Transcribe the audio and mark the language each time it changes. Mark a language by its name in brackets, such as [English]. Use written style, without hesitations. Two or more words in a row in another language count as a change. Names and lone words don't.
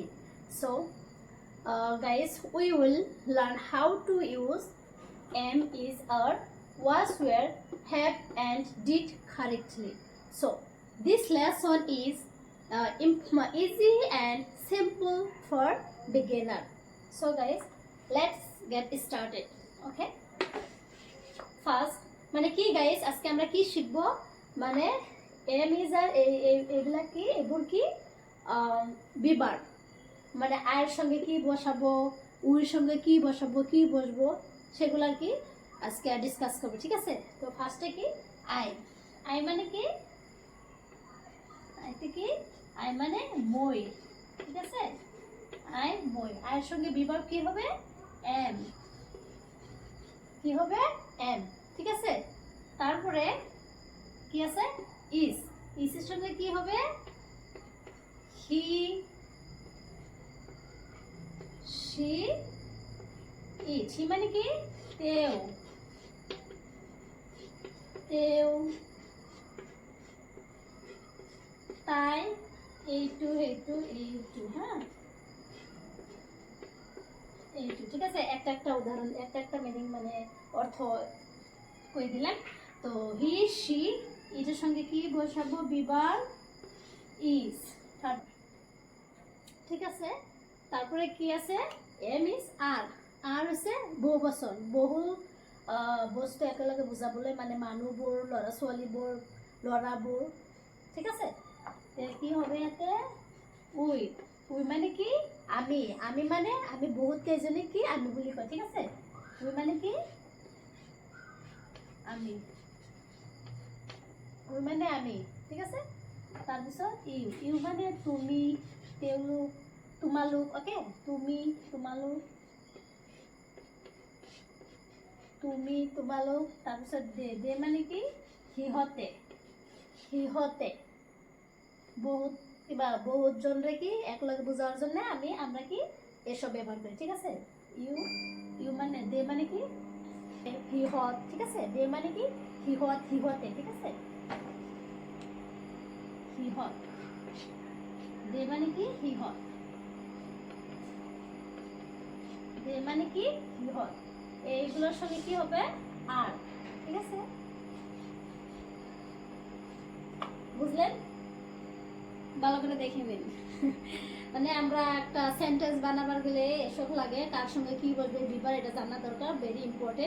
[English] So guys, we will learn how to use am, is, are, was, were, have and did correctly. So this lesson is easy and simple for beginner. So guys, let's get started. Okay, first [Bangla] মানে কি গাইস, আজকে আমরা কি শিখব, মানে [English] am is are [Bangla] এগুলা কি, এগুলো কি বিবার, মানে আয়ের সঙ্গে কি বসাবো, উর সঙ্গে কি বসাবো, কি বসবো, সেগুলো আর কি আজকে ডিসকাস করবো। ঠিক আছে, তো ফার্স্টে কি আই, আই মানে কি, আইতে কি, আই মানে মই। ঠিক আছে, আই মই, আয়ের সঙ্গে বিভাগ কি হবে, এম, কি হবে এম। ঠিক আছে, তারপরে কি আছে ইজ, ইজের সঙ্গে কি হবে [English] he, she, it, [Bangla] হি মানে কি তেও, তেও, তাই, এইটু, এইটু, এইটু, হ্যাঁ এইটু। ঠিক আছে, একটা একটা উদাহরণ, একটা একটা মিনিং মানে অর্থ কই দিলাম। তো [English] he, she, it's [Bangla] সঙ্গে কি বসাবো, বিবার ইজ। ঠিক আছে, তারপরে কি আছে [English] am is are, [Bangla] আর হচ্ছে বহু বচন, [Assamese] বহু বস্তু একেলগে বুজাবলৈ, মানে মানুহবোৰ, ল'ৰা ছোৱালীবোৰ, ল'ৰাবোৰ। [Bangla] ঠিক আছে, কি হবে ইয়াতে উই, উই মানে কি আমি, আমি মানে আমি [Assamese] বহুত কেইজনী কি আমি বুলি কয়। [Bangla] ঠিক আছে, উই মানে কি আমি, উই মানে আমি। ঠিক আছে, [Assamese] তাৰপিছত ইউ, ইউ মানে তুমি, তেওঁলোক, তোমালোক। ওকে, তুমি, তোমালোক, তুমি, তোমালোক। তাৰপিছত দে, দে মানে কি সিহঁতে, সিহঁতে, বহুত কিবা, বহুত জনরে কি একলগে [Bangla] বোঝার জন্য আমি, আমরা কি এসব ব্যবহার করি। ঠিক আছে, [Assamese] ইউ, ইউ মানে দে মানে কি সিহঁত। [Bangla] ঠিক আছে, [Assamese] দে মানে কি সিহঁত, সিহঁতে। [Bangla] ঠিক আছে, [Assamese] সিহঁত, দে মানে কি সিহঁত, দে মানে কি সিহঁত। [Bangla] এইগুলোর সঙ্গে কি হবে আর। ঠিক আছে, বুঝলেন, ভালো করে দেখে নিন। মানে আমরা একটা সেন্টেন্স বানাবার গেলে এসব লাগে, কার সঙ্গে কি বলবে, বিবার, এটা জানা দরকার, [English] very important.